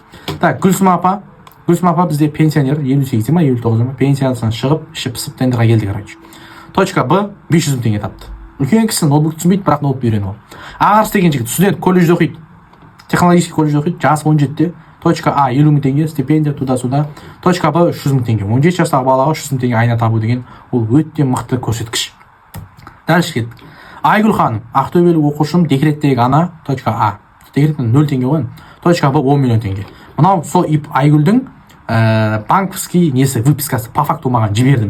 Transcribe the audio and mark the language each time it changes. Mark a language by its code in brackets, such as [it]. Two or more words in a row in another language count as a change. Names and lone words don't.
[kk] Так, Гүлсім апа бізде пенсионер, 58 ма, 59 ма, пенсиясынан шығып, ішіп пысып тендерға келді, короче. [ru] Точка Б [kk] 500.000 теңге тапты. Үлкен кісі ноутбук түсінбейді, бірақ ноутбук үйреніп алды. Ағарыс деген жігіт, студент, колледжде оқиды, технологический колледжде оқиды, жасы 17-те. [ru] Точка А [kk] 50.000 теңге, стипендия туда-сюда. [ru] Точка Б [kk] 300.000 теңге. 17 жастағы балаға 300.000 теңге айна табу деген ол өте мықты көрсеткіш. Дальше кеттік. Айгүл ханым, ақтөбелік оқушым, декреттегі ана, [ru] точка А. [kk] Декреттен 0 теңге ғой. [ru] Точка Б [kk] 10 миллион теңге. Мынау сол Айгүлдің банковский несі, выпискасы [ru] по факту [kk] маған жіберді.